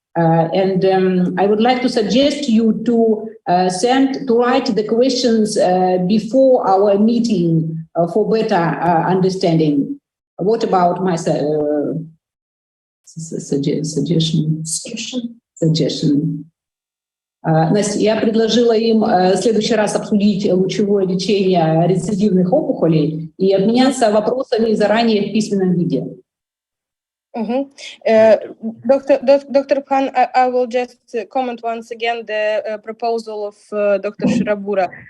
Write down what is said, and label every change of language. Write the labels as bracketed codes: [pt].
[en] And I would like to suggest you to write the questions before our meeting for better understanding. What about my suggestion? [ru] Настя, я предложила им в следующий раз обсудить лучевое лечение рецидивных опухолей и обменяться вопросами заранее в письменном виде. [en] Dr. Khan, I will just comment once again the proposal of Dr. Shirabura.